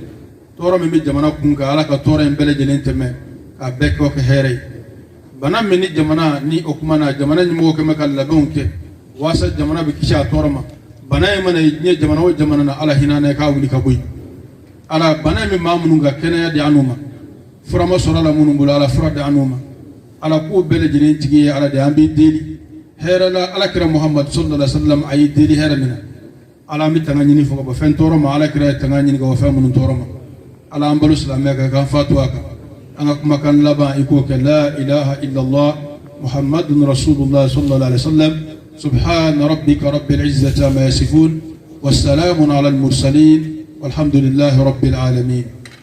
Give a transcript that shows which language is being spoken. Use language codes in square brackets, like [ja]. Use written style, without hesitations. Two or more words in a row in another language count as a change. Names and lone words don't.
[bm] tɔɔrɔ min bɛ jamana kun kan Ala ka tɔɔrɔ in bɛɛ lajɛlen tɛmɛ k'a bɛɛ kɛ hɛrɛ ye bana min ni jamana ni o kuma na jamana ɲɛmɔgɔ kɛmɛ ka labɛnw kɛ waasa jamana bɛ kisi a tɔɔrɔ ma bana in mana ye jamana o jamana na Ala hinɛ n'a ye k'a wuli ka bɔ yen Ala bana in bɛ maa minnu ka kɛnɛya di an n'u ma fura ma sɔrɔ a la minnu bolo Ala fura di an n'u ma Ala k'o bɛɛ lajɛlen tigi ye Ala de an bɛ deli hɛrɛ la Ala kira Muhammad [ar] صلى الله عليه وسلم [bm] a ye deli hɛrɛ min na Ala an bɛ tanga ɲini fɔ ka bɔ fɛn tɔɔrɔ ma Ala kira ye tanga ɲini ka bɔ fɛn minnu tɔɔrɔ ma Ala an balo silamɛya kan k'an fatu a kan an ka kumakan laban i k'o kɛ [ar] لا إله إلا الله محمد رسول الله صلى الله عليه وسلم سبحان ربك رب العزة عما يصفون وسلام على المرسلين والحمد لله رب العالمين